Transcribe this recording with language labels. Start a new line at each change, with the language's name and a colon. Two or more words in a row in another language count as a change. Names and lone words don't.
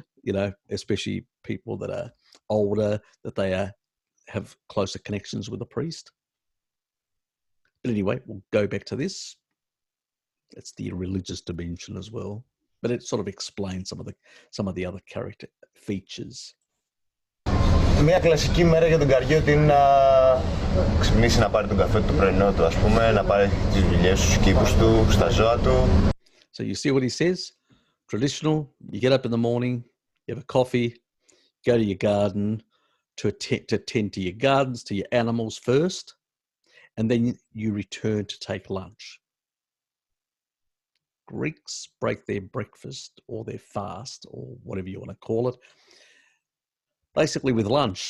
English: Especially people that are older, that they have closer connections with the priest. But anyway, we'll go back to this. It's the religious dimension as well. But it sort of explains some of the other character features.
Greek: Μια κλασική μέρα για τον Καριώτη είναι να ξυπνήσει, να πάρει τον καφέ του πρωινό του, ας πούμε, να πάρει τις δουλειές του, τους κήπους του, στα ζώα του.
English: So you see what he says? Traditional, you get up in the morning, you have a coffee, go to your garden to tend to your gardens, to your animals first, and then you return to take lunch. Greeks break their breakfast or their fast or whatever you want to call it, basically with lunch.